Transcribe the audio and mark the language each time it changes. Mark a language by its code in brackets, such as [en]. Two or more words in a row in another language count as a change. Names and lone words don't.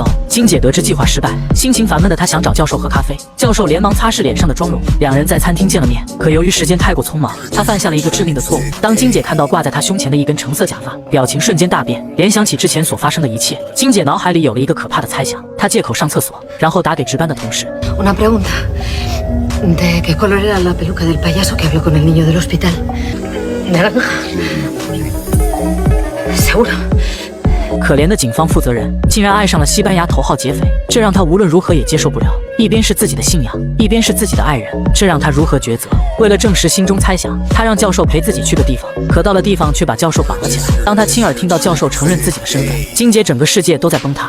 [zh] 金姐得知计划失败，心情烦闷的她想找教授喝咖啡，教授连忙擦拭脸上的妆容，两人在餐厅见了面。可由于时间太过匆忙，他犯下了一个致命的错误。当金姐看到挂在他胸前的一根橙色假发，表情瞬间大变，联想起之前所发生的一切，金姐脑海里有了一个可怕的猜想。她借口上厕所，然后打给值班的同事。 [es] Una pregunta. ¿De qué color era la peluca del payaso que habló con el niño del hospital? ¿Naranja? ¿Seguro? [zh] 可怜的警方负责人竟然爱上了西班牙头号劫匪，这让他无论如何也接受不了。一边是自己的信仰，一边是自己的爱人，这让他如何抉择？为了证实心中猜想，他让教授陪自己去个地方，可到了地方却把教授绑了起来。当他亲耳听到教授承认自己的身份，金姐整个世界都在崩塌。